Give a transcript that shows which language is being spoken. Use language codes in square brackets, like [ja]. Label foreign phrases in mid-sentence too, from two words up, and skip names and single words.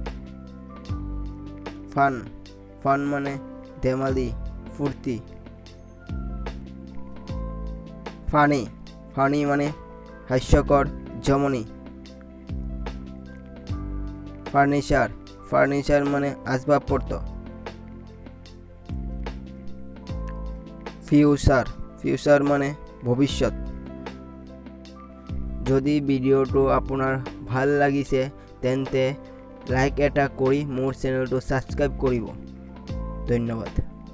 [as] ফান মানে ধেমালি ফুর্তি ফানি মানে হাস্যকর জমনি ফার্নিচার মানে আসবাবপত্র ফিউচার মানে ভবিষ্যৎ যদি ভিডিঅ'টো আপোনাৰ ভাল লাগিছে তেন্তে লাইক এটা কৰি মোৰ চেনেলটো ছাবস্ক্ৰাইব কৰিব ধন্যবাদ।